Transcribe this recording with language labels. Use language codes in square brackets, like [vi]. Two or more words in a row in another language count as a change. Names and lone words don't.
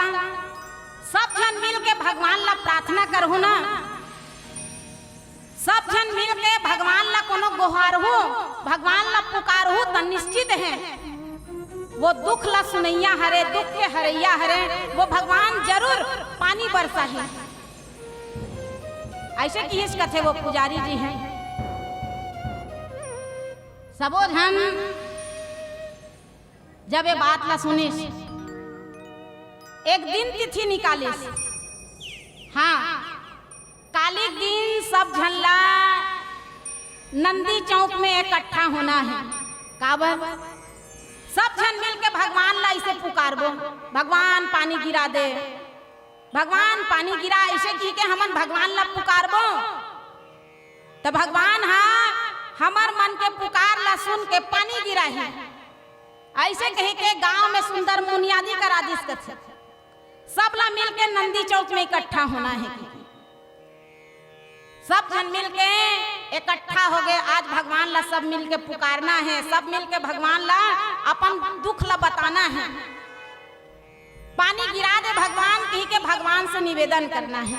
[hne] सब जन मिल के भगवान ला प्रार्थना करहु ना, सब जन मिल के भगवान ला कोनो गोहार हो, भगवान ला पुकार हो तो निश्चित है वो दुख ला सुनैया हरे, दुख के हरैया हरे, वो भगवान जरूर पानी बरसा है। ऐसे की हिस कथे वो पुजारी जी हैं। सबो जन जब ये बात ला सुनिस, एक दिन तिथि निकालिस। हाँ, काली दिन सब झल्ला नंदी चौक में इकट्ठा होना है। काबर? सब जन मिल के भगवान ला इसे पुकारबो, भगवान पानी गिरा दे, भगवान पानी गिरा। ऐसे की के हमन भगवान ला पुकारबो तो भगवान हाँ हमार मन के पुकार ला सुन के पानी गिरा है। ऐसे कहे के गांव में सुंदर मुनियादी करा दिस कथे। सब ला मिल के नंदी चौक में इकट्ठा होना है। सब जन मिल के इकट्ठा हो गए। आज भगवान ला सब मिल के पुकारना है, सब मिल के भगवान ला अपन दुख ला बताना है। पानी गिरा दे भगवान, कही के भगवान से निवेदन करना है।